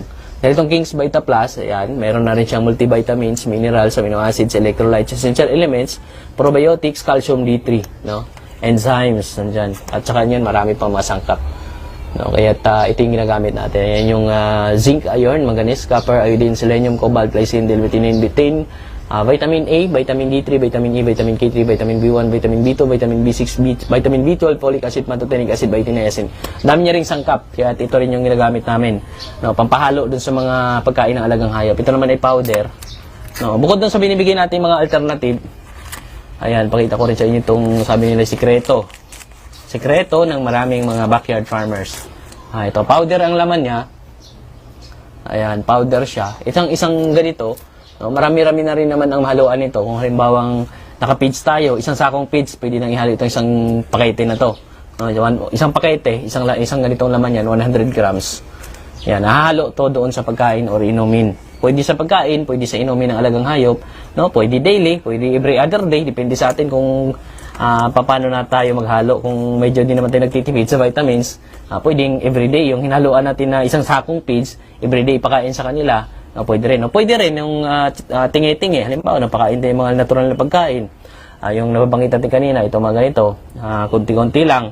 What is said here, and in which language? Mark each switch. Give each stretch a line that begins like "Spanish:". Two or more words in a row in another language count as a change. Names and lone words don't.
Filipino: Dahil itong King's Vita Plus, ayan, meron na rin siyang
English: multivitamins, minerals, amino acids, electrolytes, essential elements, probiotics, calcium D3,
Filipino: no? Enzymes, nandyan. At saka yan, marami pang masangkap. No, kaya ito yung ginagamit natin. Ayan yung
English: zinc, iron, manganese, copper, iodine, selenium, cobalt, glycine, L-theanine, betaine, vitamin A, vitamin D3, vitamin E, vitamin K3, vitamin B1, vitamin B2, vitamin B6, vitamin B12, folic acid, pantothenic acid, vitamin niacin.
Filipino: Dami niya ring sangkap, kaya ito rin yung ginagamit namin. No, pampahalo dun sa mga pagkain ng alagang hayop. Ito naman ay powder. No, bukod dun sa binibigay natin mga alternative, ayan, pakita ko rin sa inyo itong sabi nila sikreto. Sikreto ng maraming mga
English: backyard farmers.
Filipino: Ito, powder ang laman niya. Ayan, powder siya. Isang ganito, no, marami-rami na rin naman ang mahaluan nito. Kung halimbawang naka-feeds tayo, isang sakong feeds, pwede nang ihalo itong isang pakete na to. No, isang pakete, isang ganitong laman yan, 100 grams. Yan, nahahalo to doon sa pagkain or inumin. Pwede sa pagkain, pwede sa inumin ng alagang hayop, no, pwede daily, pwede
English: every other day,
Filipino: depende sa atin kung paano na tayo maghalo. Kung medyo di naman tayo nagtitipid sa vitamins, pwedeng everyday yung hinaluan natin na isang sakong feeds, everyday ipakain sa kanila. Pwede rin. Pwede rin yung tingi-tingi. Halimbawa, napakain tayo mga natural na pagkain. Yung nababanggit natin kanina, ito mga ganito, kunti-kunti lang.